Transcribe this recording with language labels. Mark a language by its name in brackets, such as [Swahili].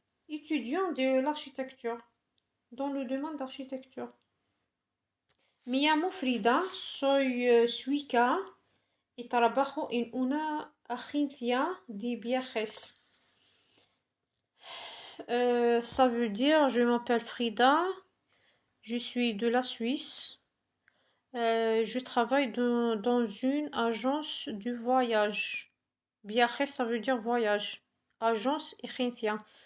[French] étudiant de l'architecture, dans le domaine d'architecture. [Spanish] Me llamo Frida, soy suica y trabajo en una agencia de viajes. [French] Ça veut dire, je m'appelle Frida, je suis de la Suisse. Je travaille dans une agence de voyage. Viajes, ça veut dire voyage. Agence, agencia.